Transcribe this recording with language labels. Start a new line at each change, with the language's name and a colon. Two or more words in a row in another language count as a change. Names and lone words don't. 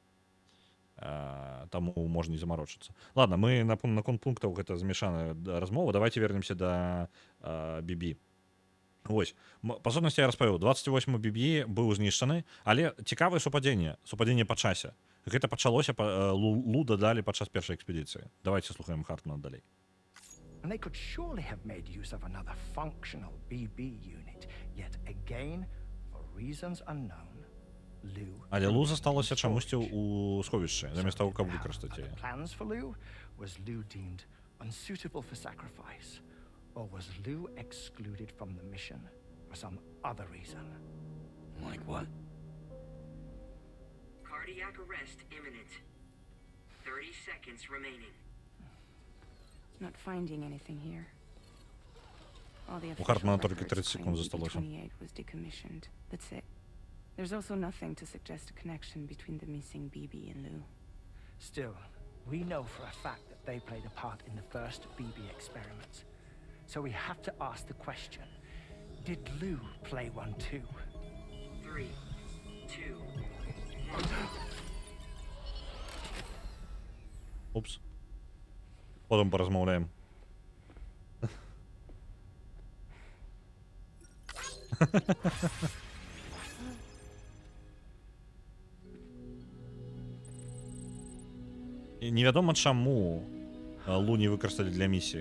Belarusian: Таму можна не замарочыцца. Ладно, мы наконт пунктаў гэта змешаная размова.
Russian: Давайте вернемся
Belarusian: да BB. Вось. Па сутнасці я распавёў, 28 BB быў знішчаны, але цікавае супадзенне па часе. Гэта пачалося, Лу дадалі падчас першай экспедыцыі. Давайте слухаем Хартмана далей.
English: And they could surely have made use of another functional BB unit. Yet again, for reasons unknown, Lou...
Belarusian: Але Лу засталася чамусьці ў сховішчы, замест таго, каб выкарыстаць яе.
English: Plans for Lou? Was Lou deemed unsuitable for sacrifice? Or was Lou excluded from the mission for some other reason? Like what? Cardiac arrest imminent. 30 seconds remaining. Not finding anything here. All the
Belarusian: У Хартмана
English: official
Belarusian: толькі
English: records
Belarusian: 30 секунд
English: claim
Belarusian: засталося.
English: BB-28 was decommissioned. That's it. There's also nothing to suggest a connection between the missing BB and Lou. Still, we know for a fact that they played a part in the first BB experiments. So we have to ask the question, did Lou play one too? 3, 2, 1. Упс.
Ukrainian: Потім порозмовляємо.
Belarusian: Невядома чаму Лу не выкарысталі для місіі.